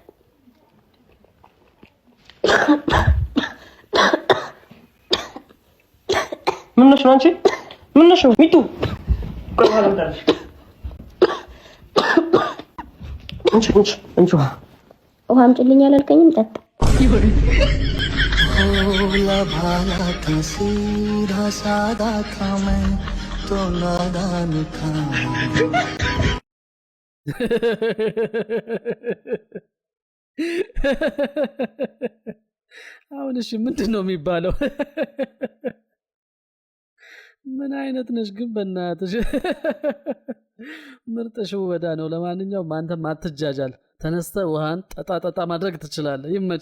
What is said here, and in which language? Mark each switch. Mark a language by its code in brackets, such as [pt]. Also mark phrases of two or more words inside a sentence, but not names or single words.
[am] ምንሽ ነው አንቺ ምንሽ ነው ሚጡ ቆይ አላምጣልሽ እንቺ ውሃም ጭልኝ አላልከኝም ጠጣ [hi] भोला भाला था सीधा सादा था मैं तो नादान था [am] አሁን እሺ ምንድነው የሚባለው ምን አይነት ነሽ ግን በእናትሽ ምርጥሽ ወዳ ነው ለማንኛውም አንተም አትጃጃል ተነስተ ውሃን ጠጣ ማድረግ ትችላለህ ይመች